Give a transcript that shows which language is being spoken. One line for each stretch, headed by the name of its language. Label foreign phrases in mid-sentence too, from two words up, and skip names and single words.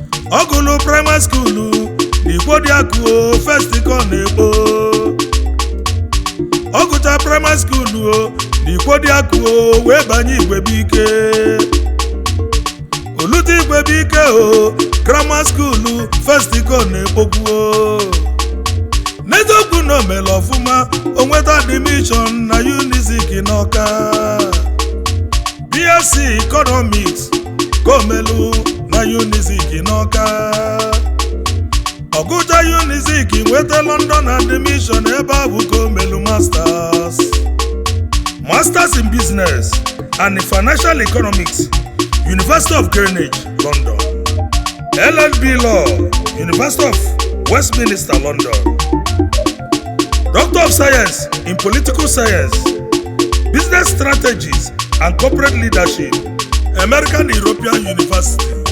Igbo: Ọ gụlụ
English: primary school,
Igbo: n'Ikwo dị Akụ o, first kọ na-ekpo. Ọ gụcha
English: primary school
Igbo: o, n'Ikwo dị Akụ o, wee banye Igwebuike. Olute Igwebuike o,
English: grammar school,
Igbo: first kọ na-ekpokwu o. N'eziokwu na o mere ọfụma, o nweta admission na Unizik n'Ọka.
English: B S C Economics
Igbo: ka o melu na Unizik n'Ọka. Ọ gụcha Unizik, nweta London admission, ebe a bụ ka o melu masters.
English: Masters in Business and Financial Economics, University of Greenwich, London. L L B Law, University of Westminster, London. Doctor of Science in Political Science, Business Strategies and Corporate Leadership, American European University.